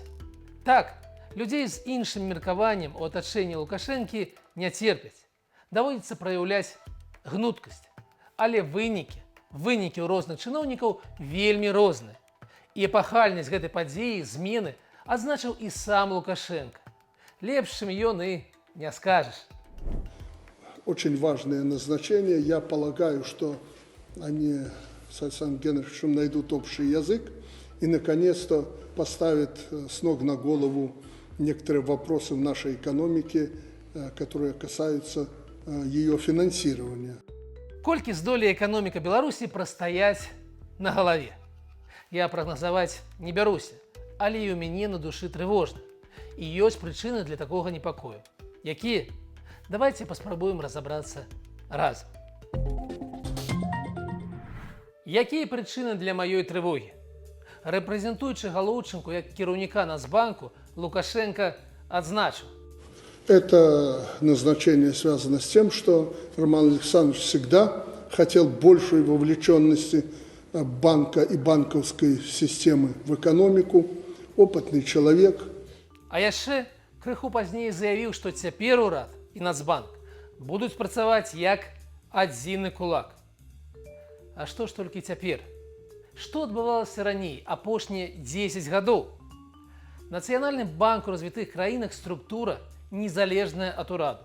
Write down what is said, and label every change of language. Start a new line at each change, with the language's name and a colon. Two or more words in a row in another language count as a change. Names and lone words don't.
Belarusian: Так, людзей з іншым меркаваннем у атачэнні Лукашэнкі не церпяць. Даводзіцца праяўляць гнуткасць. Але вынікі ў розных чыноўнікаў вельмі розныя. І эпахальнасць гэтай падзеі, змены, адзначыў і сам Лукашенко. Лепш, чым ён, і не скажешь.
Russian: Очень важное назначение. Я полагаю, что они с Александром Генриховичем найдут общий язык и, наконец-то, поставят с ног на голову некоторые вопросы в нашей экономике, которые касаются ее финансирования.
Belarusian: Колькі здолее
Russian: экономика Беларуси простоять на голове?
Belarusian: Я прогнозовать не бяруся, але і ў мяне на душы трывожна. І ёсць прычыны для такога непакою. Якія? Давайте паспрабуем разобраться разом. Якія прычыны для маёй трывогі? Рэпрэзентуючы галоўчынку як кіраўніка Нацбанку, Лукашенко адзначыў:
Russian: Это назначение связано с тем, что Роман Александрович всегда хотел большей вовлеченности банка и банковской системы в экономику, опытный человек.
Belarusian: А яшчэ крыху пазней заявіў, што цяпер урад і Нацбанк будуць працаваць як адзіны кулак. А што ж толькі цяпер? Што адбывалася раней, апошнія 10 гадоў? Нацыянальны банк у развітых краінах структура незалежная ад ураду.